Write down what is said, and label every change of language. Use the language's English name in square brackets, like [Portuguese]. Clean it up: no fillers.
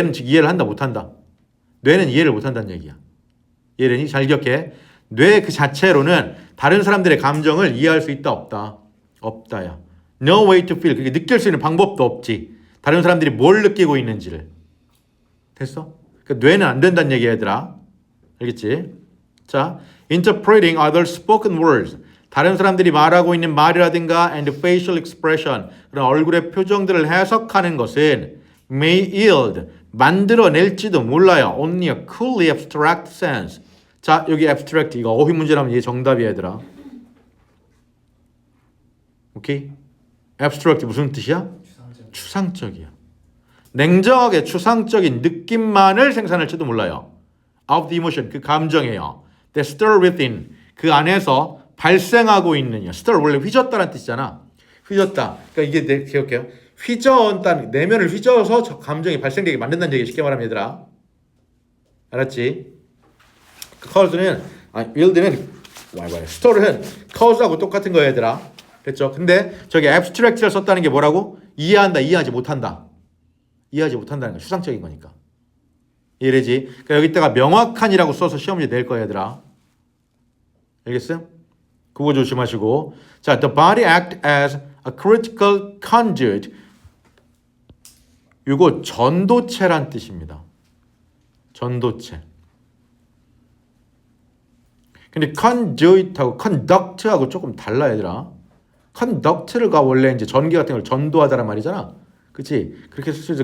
[Korean] 뇌는 즉 이해를 한다 못한다. 뇌는 이해를 못한다는 얘기야. 이해되니? 잘 기억해. 뇌 그 자체로는 다른 사람들의 감정을 이해할 수 있다 없다. 없다야. [English] No way to feel. [Korean] 그게 느낄 수 있는 방법도 없지. 다른 사람들이 뭘 느끼고 있는지를. 됐어? 그러니까 뇌는 안 된다는 얘기야, 얘들아. 알겠지? 자, [English] interpreting other spoken words. [Korean] 다른 사람들이 말하고 있는 말이라든가 [English] and facial expression. [Korean] 그런 얼굴의 표정들을 해석하는 것은 [English] may yield. [Korean] 만들어낼지도 몰라요. [English] only a coolly abstract sense. [Korean] 자, 여기 abstract. 이거 어휘 문제라면 이게 정답이야, 얘들아. 오케이? abstract 무슨 뜻이야? 추상적이야. 냉정하게 추상적인 느낌만을 생산할지도 몰라요. [English] of the emotion, [Korean] 그 감정이에요. [English] that stir within, [Korean] 그 안에서 발생하고 있는, stir 원래 휘젓다라는 뜻이잖아. 휘젓다. 그러니까 이게 기억해요. 휘저었다는, 내면을 휘저어서 저 감정이 발생되게 만든다는 얘기 쉽게 말하면 얘들아. 알았지? cause는, yield는, store는 cause하고 똑같은 거야 얘들아. 됐죠? 근데 저기 abstract를 썼다는 게 뭐라고? 이해한다, 이해하지 못한다. 이해하지 못한다는 거 추상적인 거니까. 이해되지? 그러니까 여기다가 명확한이라고 써서 시험 문제 낼 거야 얘들아. 알겠어요? 그거 조심하시고. 자, [English] the body act as a critical conduit. [Korean] 이거 전도체란 뜻입니다. 전도체. 근데 conduit하고 conduct하고 조금 달라 얘들아. conduct가 원래 이제 전기 같은 걸 전도하다란 말이잖아. 그치? 그렇게 쓸 수 있어.